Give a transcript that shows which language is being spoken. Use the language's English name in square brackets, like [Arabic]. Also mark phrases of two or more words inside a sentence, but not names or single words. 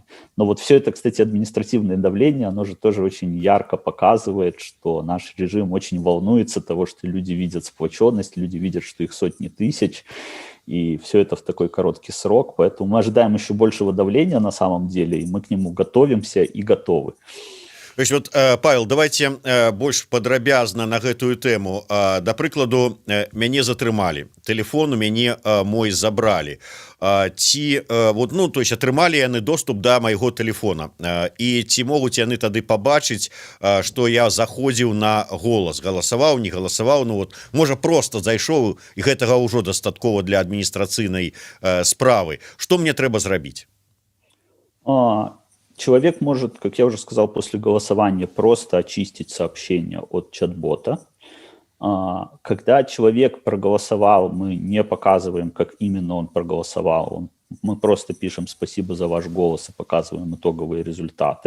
[Russian] Но вот все это, кстати, административное давление, оно же тоже очень ярко показывает, что наш режим очень волнуется того, что люди видят сплоченность, люди видят, что их сотни тысяч, и все это в такой короткий срок. Поэтому мы ожидаем еще большего давления на самом деле, и мы к нему готовимся и готовы. То есть вот, [Belarusian] Павел, давайте больш падрабязна на гэтую тэму. Да прыкладу, мяне затрымалі, телефон у мяне мой забралі, ці вот, ну, [Russian] то есть [Belarusian] атрымалі яны доступ да майго телефона, і ці могуць яны тады пабачыць, што я заходзіў на «Голас», галасаваў, не галасаваў, ну вот можа просто зайшоў, і гэтага ўжо дастаткова для адміністрацыйнай справы. Што мне трэба зрабіць? А, [Russian] Человек может, как я уже сказал, после голосования просто очистить сообщение от чат-бота. Когда человек проголосовал, мы не показываем, как именно он проголосовал. Мы просто пишем «спасибо за ваш голос» и показываем итоговые результаты.